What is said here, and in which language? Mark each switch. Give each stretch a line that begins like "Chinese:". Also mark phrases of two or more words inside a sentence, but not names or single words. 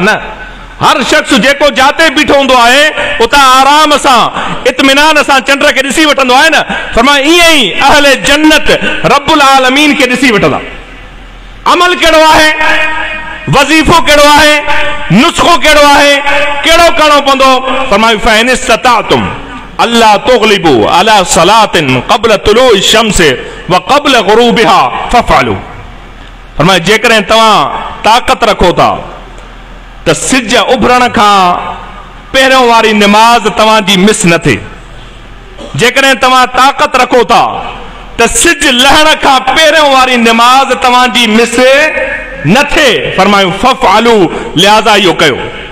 Sindhi: न, हर शख्स जेको जाते बीठो हूंदो आहे, उतां आराम सां इत्मिनान सां चंड खे ॾिसी वठंदो आहे न। फरमाए ईअं ई अहले जन्नत
Arabic: رب العالمين
Sindhi: खे ॾिसी वठंदा। अमल कहिड़ो आहे? वज़ीफ़ो कहिड़ो आहे? नुस्ख़ो कहिड़ो आहे? कहिड़ो करणो पवंदो? फरमाए
Arabic: فإن استطعتم ألا تغلبوا على صلاة قبل طلوع الشمس وقبل غروبها فافعلوا.
Sindhi: फरमाए जेकॾहिं तव्हां ताक़त रखो था त सिज उभरण खां पहिरियों वारी नमाज तव्हांजी मिस न थिए, जेकॾहिं तव्हां ताक़त रखो था त सिज लहण खां पहिरियों वारी नमाज तव्हांजी मिस न थिए, फरमायूं फ़फ़अलू, लिहाज़ा इहो कयो।